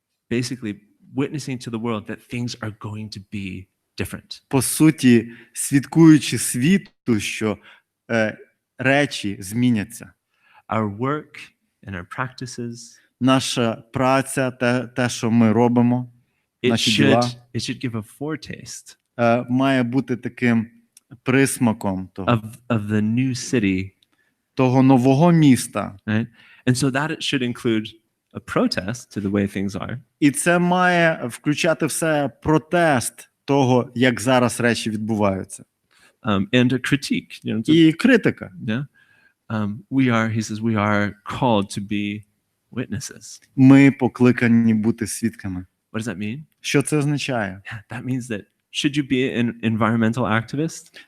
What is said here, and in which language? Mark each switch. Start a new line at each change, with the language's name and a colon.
English: Basically, witnessing to the world that things are going to be different.
Ukrainian: По суті, свідкуючи світу, що речі зміняться.
English: Our work and our practices,
Ukrainian: Наша праця, те, що ми робимо, наші діла,
English: it should give a foretaste
Ukrainian: має бути таким присмаком
English: of the new city,
Ukrainian: того нового міста.
English: right? And so that it should include a protest to the way things are.
Ukrainian: І це має включати все протест того, як зараз речі відбуваються.
English: And a critique, you know,
Ukrainian: І критика.
English: yeah. He says, we are called to be witnesses.
Ukrainian: Ми покликані бути свідками.
English: What does that mean?
Ukrainian: Що це означає?
English: That means that should you be an environmental activist?